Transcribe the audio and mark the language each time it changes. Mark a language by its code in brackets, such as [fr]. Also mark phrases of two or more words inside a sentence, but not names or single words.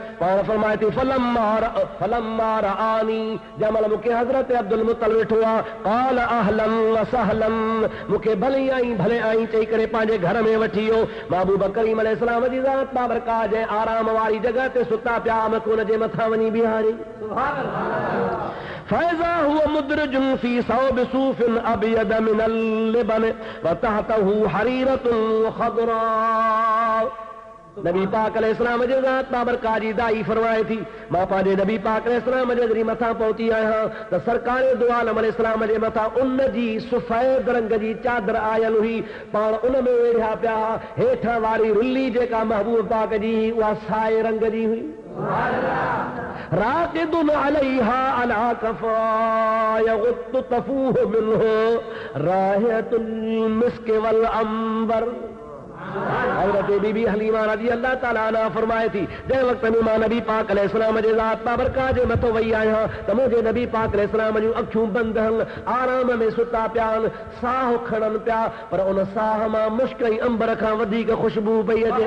[sd] पाण फरमाए थी, [ar] فلما رآني, [sd] जमल मूंखे हज़रत अब्दुल मुत्तलिब ॾिठो आहे, [ar] قال أهلا وسهلا, [sd] मूंखे भले आई चई करे पंहिंजे घर में वठी वियो। महबूब करीम अलैहिस्सलाम जी ज़ात बाबरकाह जे आराम वारी जॻह ते सुता पिया, मूंखे हुन जे मथां वञी बीहारी। [ar] فإذا هو مدرج في ثوب صوف أبيض من اللبن وتحته حريرة خضراء. [sd] नबी पाक अलैहिस्सलाम जे ज़ात बाबरकाह जी दाई फरमाए थी, मां पंहिंजे नबी पाक अलैहिस्सलाम जे ज़रिए मथां पहुती आहियां त सरकारे दो आलम अलैहिस्सलाम जे मथां उन जी सफ़ेद रंग जी चादर आयल हुई। पाण उन में वेठा पिया, हेठां वारी रुली जेका महबूब पाक जी उहा साए रंग जी हुई। [ar] راقد عليها على قفاه يغط تفوح منه رائحة المسك والعنبر. [sd] हज़रत बीबी हलीमा [ar] رضي الله تعالى عنها [sd] फरमाए थी, जंहिं वक़्त में मां नबी पाक अलैहिस्सलाम जे ज़ात बाबरकाह जे मथां वई आहियां त मुंहिंजे नबी पाक अलैहिस्सलाम जूं अखियूं बंदि आहिनि, आराम में सुता पिया आहिनि, साह खणनि पिया, पर उन साह मां मुश्क ऐं अंबर खां वधीक ख़ुशबू पई अचे।